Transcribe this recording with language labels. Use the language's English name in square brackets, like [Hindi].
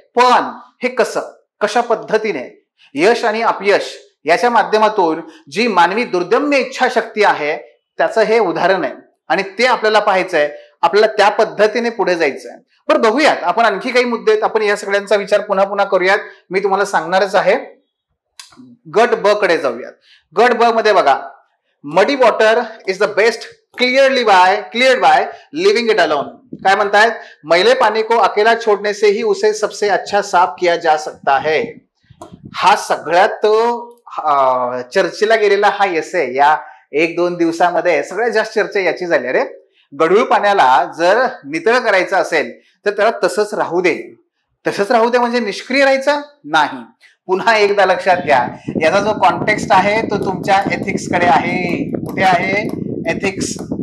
[Marathi] पण हे कशा पद्धतीने यश आणि अपयश याच्या माध्यमातून जी मानवी दुर्दम्य इच्छाशक्ती आहे त्याचं हे उदाहरण आहे आणि ते आपल्याला पाहायचंय, आपल्याला त्या पद्धतीने पुढे जायचंय. बरं, बघूयात आपण आणखी काही मुद्दे आहेत. आपण या सगळ्यांचा विचार पुन्हा पुन्हा करूयात. मी तुम्हाला सांगणारच आहे. गट ब कडे जाऊयात. गट ब मध्ये बघा, [English] Muddy water is the best cleared by leaving it alone. [Marathi] काय म्हणतायत? [Hindi] मैले पानी को अकेला छोड़ने से ही उसे सबसे अच्छा साफ किया जा सकता है. [Marathi] हा सगळ्यात चर्चेला गेलेला हा एसे या 1-2 दिवसामध्ये सगळ्यात जास्त चर्चा याची झाली. अरे, गढूळ पाण्याला जर नितळ करायचं असेल तर त्याला तसंच राहू दे म्हणजे निष्क्रिय राहायचं नाही. पुन्हा एकदा लक्षात घ्या, याचा जो कॉन्टेक्स्ट आहे तो तुमच्या एथिक्स कडे आहे. कुठे आहे? एथिक्स.